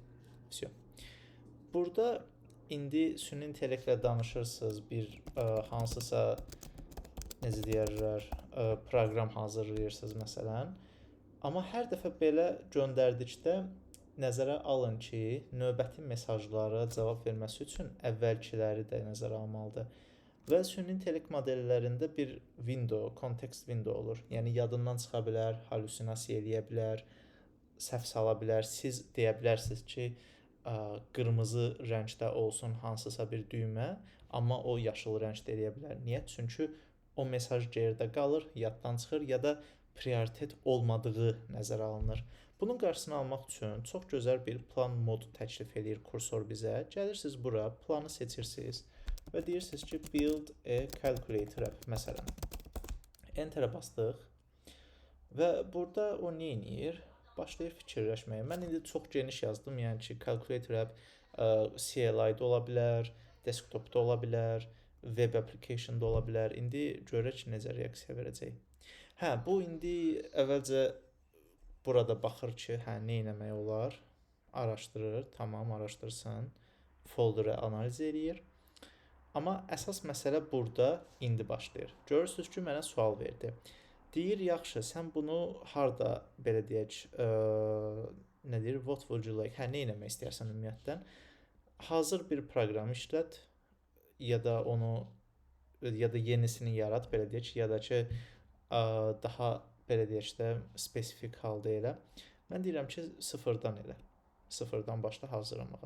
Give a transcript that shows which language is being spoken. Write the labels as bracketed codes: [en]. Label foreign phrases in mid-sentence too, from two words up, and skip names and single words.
[az] Burada indi süni intellektlə danışırsınız, bir hansısa necə deyirlər, proqram hazırlayırsınız məsələn. Amma hər dəfə belə göndərdikdə nəzərə alın ki, növbəti mesajlara cavab verməsi üçün əvvəlkiləri də nəzərə almalıdır. Və süni intellekt modellərində bir window, [en] context window [az] olur. Yəni yadından çıxa bilər, halüsinasiya eləyə bilər, səhv sala bilər. Siz deyə bilərsiniz ki, qırmızı rəngdə olsun hansısa bir düymə, amma o yaşıl rəngdə eləyə bilər. Niyə? Çünki o mesaj geridə qalır, yaddan çıxır ya da prioritet olmadığı nəzərə alınır. Bunun qarşısını almaq üçün çox gözəl bir plan modu təklif edir kursor bizə. Gəlirsiniz bura, planı seçirsiniz və deyirsiniz ki, [en] build a calculator app məsələn. [az] Enter-ə bastıq və burada o nə edir? Başlayır fikirləşməyə. Mən indi çox geniş yazdım, yəni ki, [en] calculator app [az] CLI-də ola bilər, desktopda ola bilər, [en] web application- [az] da ola bilər. İndi görək necə reaksiya verəcək. Hə, bu indi əvvəlcə burada baxır ki, hə, nə etmək olar? Araşdırır, tamam, araşdırsın. Folderi analiz eləyir. Amma əsas məsələ burada indi başlayır. Görürsüz ki, mənə sual verdi. Deyir, yaxşı, sən bunu harda belə deyək, nə deyir? [en] What would you like? [az] Hə, nə etmək istəyirsən ümumiyyətlə? Hazır bir proqram işlət ya da yenisini yarat, belə deyək, ya da ki, daha belə deyək də spesifik halda elə. Mən deyirəm ki, sıfırdan elə. Sıfırdan başla hazırlamağa.